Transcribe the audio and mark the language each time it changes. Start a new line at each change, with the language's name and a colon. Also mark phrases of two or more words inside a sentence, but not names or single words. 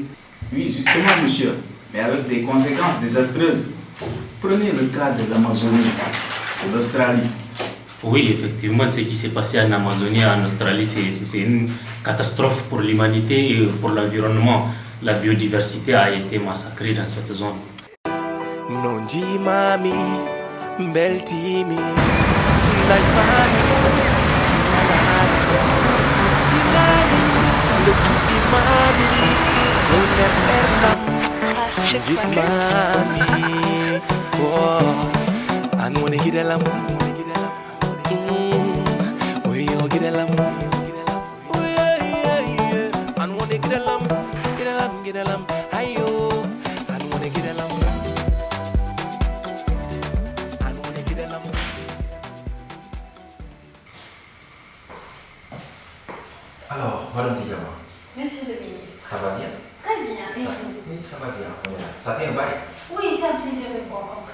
French: Oui, justement, monsieur, mais avec des conséquences désastreuses. Prenez le cas de l'Amazonie, de l'Australie. Oui, effectivement, ce qui s'est passé en Amazonie, en Australie, c'est une catastrophe pour l'humanité et pour l'environnement. La biodiversité a été massacrée dans cette zone.
Fula: Nonji mami, beltimi, ndaj mami, tinani, ndechubi mami, nder ɓerdam, jik mami, oh, an woni gidelam, oyo gidelam, an woni gidelam, gidelam, ayo, an woni gidelam.
French: Alors, Madame Didiama. Monsieur le ministre. Ça va bien? Très bien, et vous? Oui, ça va bien. Ça fait un bail? Oui, c'est un plaisir de vous rencontrer.